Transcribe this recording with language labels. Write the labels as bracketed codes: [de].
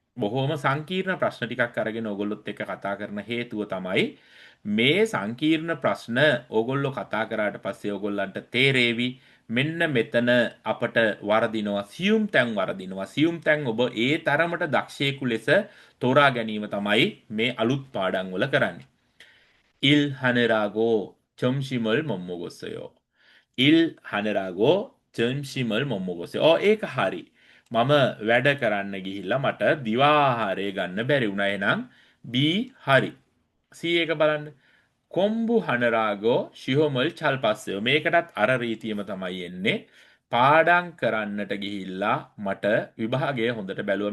[si] බොහෝම සංකීර්ණ ප්‍රශ්න ටිකක් අරගෙන ඔයගොල්ලොත් එක්ක කතා කරන හේතුව තමයි මේ සංකීර්ණ ප්‍රශ්න ඕගොල්ලෝ කතා කරාට පස්සේ ඕගොල්ලන්ට තේරෙවි මෙන්න මෙතන අපට වරදිනවා සියුම් තැන් වරදිනවා. සියුම් තැන් ඔබ ඒ තරමට දක්ෂයෙකු ලෙස තෝරා ගැනීම තමයි මේ අලුත් පාඩම් වල කරන්නේ. [ko] Il haner하고 점심을 못 먹었어요. Il 하느라고 점심을 못 먹었어요. [si] ඒක හරි. මම වැඩ කරන්න ගිහිල්ලා මට දිවා ආහාරය ගන්න බැරි වුණා. එහෙනම් B හරි. C එක බලන්න. [ko] කොම්බු හනරාගෝ ශිහොමල් චල්පස්සයෝ. [si] මේකටත් අර රීතියම තමයි එන්නේ. පාඩම් කරන්නට ගිහිල්ලා මට විභාගය හොඳට බැලුවා.